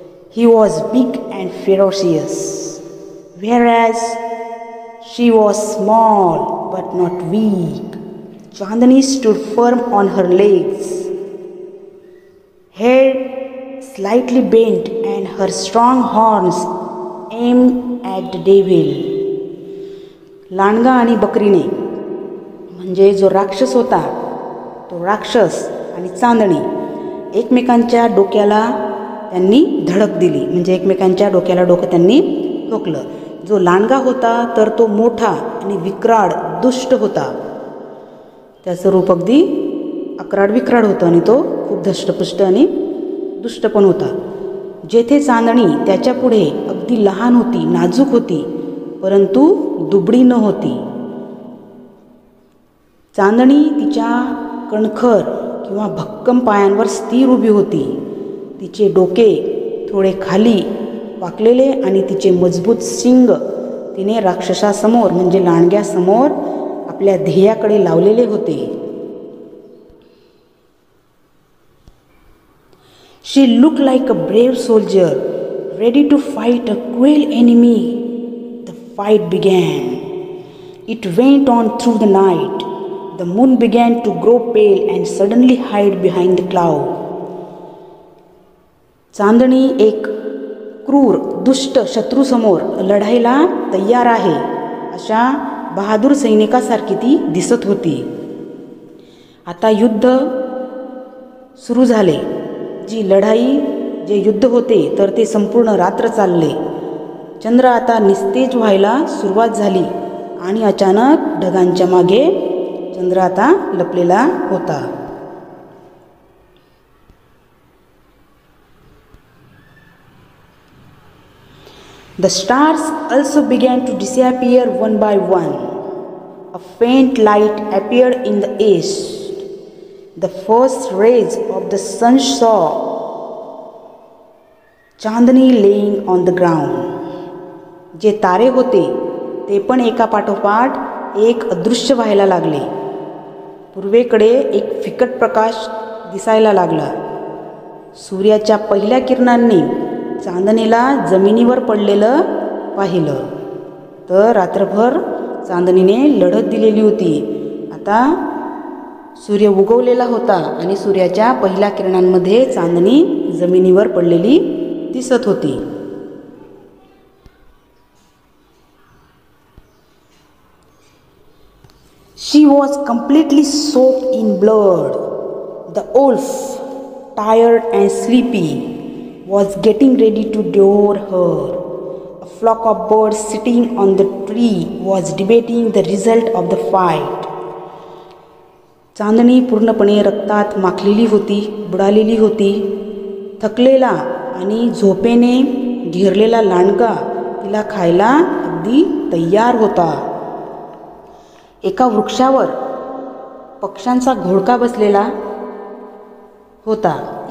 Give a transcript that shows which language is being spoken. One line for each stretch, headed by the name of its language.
English: He was big and ferocious, whereas she was small but not weak. Chandni stood firm on her legs, head slightly bent and her strong horns aimed at the devil.
Marathi: लांडगा आणि बकरीने म्हणजे जो राक्षस होता, तो राक्षस आणि चांदणी एकमेकांच्या डोक्याला त्यांनी धडक दिली. म्हणजे एकमेकांच्या डोक्याला डोकं त्यांनी ठोकलं. जो लांडगा होता तर तो मोठा आणि विक्राळ दुष्ट होता. त्याचं रूप अगदी अक्राड विक्राड होतं आणि तो खूप धष्टपुष्ट आणि दुष्ट पण होता. जेथे चांदणी त्याच्या पुढे अगदी लहान होती, नाजूक होती, परंतु दुबळी न होती. चांदणी तिच्या कणखर किंवा भक्कम पायांवर स्थिर उभी होती. तिचे डोके थोडे खाली वाकलेले आणि तिचे मजबूत शिंग तिने राक्षसासमोर म्हणजे लांडग्यासमोर आपल्या ध्येयाकडे लावलेले होते.
English: She looked like a brave soldier, ready to fight a cruel enemy. The fight began. It went on through the night. The moon began to grow pale and suddenly hide behind the cloud.
Marathi: चांदणी एक क्रूर दुष्ट शत्रूसमोर लढायला तयार आहे अशा बहादूर सैनिकासारखी ती दिसत होती. आता युद्ध सुरू झाले. जी लढाई जे युद्ध होते तर ते संपूर्ण रात्र चालले. चंद्र आता निस्तेज व्हायला सुरुवात झाली आणि अचानक ढगांच्या मागे चंद्र आता लपलेला होता.
English: The stars also began to disappear one by one. A faint light appeared in the east. The first rays of the sun saw Chandni laying on the ground.
Marathi: जे तारे होते ते पण एका पाठोपाठ एक अदृश्य व्हायला लागले. पूर्वेकडे एक फिकट प्रकाश दिसायला लागला. सूर्याच्या पहिल्या किरणांनी चांदणीला जमिनीवर पडलेलं पाहिलं. तर रात्रभर चांदणीने लढत दिलेली होती. आता सूर्य उगवलेला होता आणि सूर्याच्या पहिल्या किरणांमध्ये चांदणी जमिनीवर पडलेली दिसत होती.
English: She was completely soaked in blood. The wolf, tired and sleepy, was getting ready to devour her. A flock of birds sitting on the tree was debating the result of the fight.
Marathi: चांदणी पूर्णपणे रक्तात माखलेली होती, बुडालेली होती. थकलेला आणि झोपेने घेरलेला लांडगा तिला खायला अगदी तयार होता. एका वृक्षावर पक्ष्यांचा घोळका बसलेला होता.